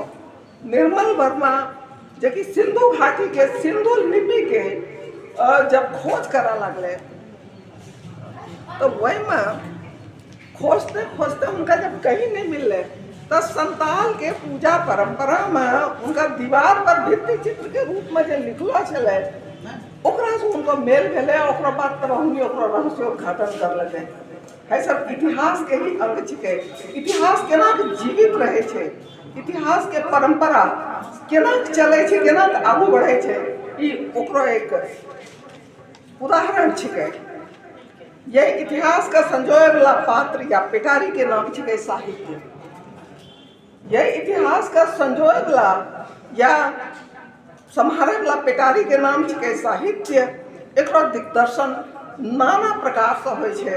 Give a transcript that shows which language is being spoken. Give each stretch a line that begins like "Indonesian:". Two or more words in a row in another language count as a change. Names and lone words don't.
Angika: निर्मल वर्मा जो कि सिंधु घाटी के सिंधु लिपि के जब खोज करा लगले तो वही में खोजते खोजते उनका जब कहीं नहीं मिलले तो संताल के पूजा परंपरा में उनका दीवार पर भित्ति चित्र के रूप में जो लिखलो छले ओकरा से उनको मेल भेले। ओकरा बाद तब हमनी ओकरा रहस्योद्घाटन कर लगे है। सब इतिहास के ही अंग छिके। इतिहास केना जीवित रहे छे, इतिहास के परंपरा केना चले छे, केना आगू बढ़े छे, ई ओकरो एक उदाहरण छिके। ये इतिहास का संजोए वाला पात्र या पिटारी के नाम छिके साहित्य। ये इतिहास का संजोए वाला या संहारे वाला पिटारी के नाम छिके साहित्य। एकरो दिग्दर्शन नाना प्रकार से होइ छे।